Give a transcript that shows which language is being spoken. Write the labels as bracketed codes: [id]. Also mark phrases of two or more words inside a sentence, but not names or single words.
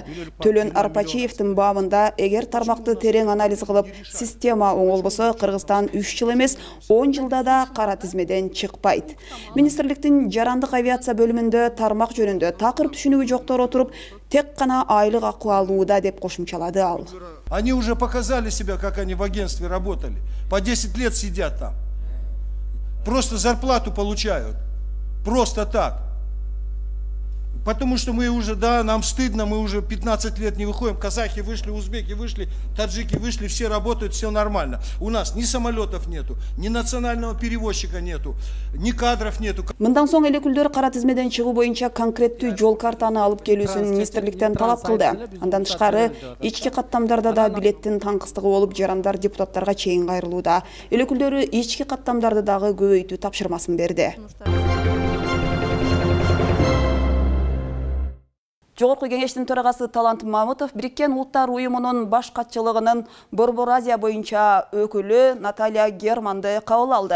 [ky] Төлөн Арпачиевдин бабында эгер тармакты терең анализ кылып, система оңолбосо Кыргызстан 3 жыл эмес, 10 жылда да кара тизмеден чыкпайт. Министрликтин жарандык авиация бөлүмүндө тармак жөнүндө такыр түшүнүгү жоктор отуруп, тек гана айлык акы алууда деп кошумчалады ал. [ru] Они уже показали себя, как они в агентстве работали. По 10 лет сидят там. Просто зарплату получают. Просто так. Потому что мы уже, да, нам стыдно, мы уже 15 лет не выходим. Казахи вышли, узбеки вышли, таджики вышли, все работают, все нормально. У нас ни самолетов нету, ни национального перевозчика нету, ни кадров нету. [ky] Мындан соң элекүлдөр кара тизмеден чыгуу боюнча конкреттүү жол картаны алып келүүсүн министрликтен талап кылды. Андан тышкары ички каттамдарда да билеттин таңкыстыгы болуп, жарандар депутаттарга чейин кайрылууда. Элекүлдөрү ички каттамдарды дагы көбөйтүү тапшырмасын берди. Жогорку кеңештин төрагасы Талант Мамытов Бириккен Улуттар уюмунун баш катчылыгынын Борбор Азия боюнча өкүлү Наталья Германды кабыл алды.